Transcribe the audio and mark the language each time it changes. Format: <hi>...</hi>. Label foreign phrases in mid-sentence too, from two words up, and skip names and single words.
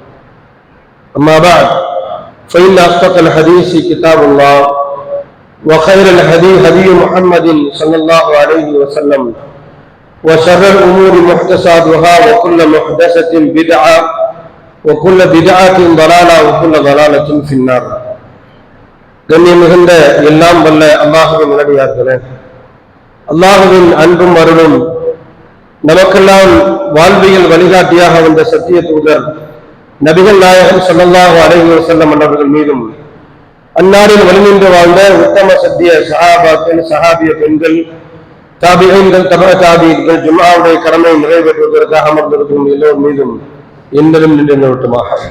<ar>أما بعد فإن أصدق الحديث كتاب الله وخير الهدي هدي محمد صلى الله عليه وسلم وشر الأمور محدثاتها وكل محدثة بدعة وكل بدعة ضلالة وكل ضلالة في النار.</ar> <ta>கண்ணியம் மிகுந்த எல்லாம் வல்ல அல்லாஹ்வின் நல்லடியார்களே, அல்லாஹ்வின் அன்பும் அருளும் நமக்கெல்லாம் வாழ்வியல் வழிகாட்டியாக வந்த சத்திய தூதர் நபிகள் நாயகம்</ta> <ar>صلى الله عليه وسلم</ar> <ta>அவர்கள் மீதும் அன்னாரில் வழிநின்று வாழ்ந்த உத்தம சத்திய சஹாபாக்கள், சஹாபிய பெண்கள், தாபிஈன்கள், தபா தாபிஈன்கள், ஜும்ஆவுடைய கடமை நிறைவேற்றுவதற்காக அமர்ந்திருக்கும் எல்லோர் மீதும் என்பதும் நின்று நிறுவட்டுமாக.</ta>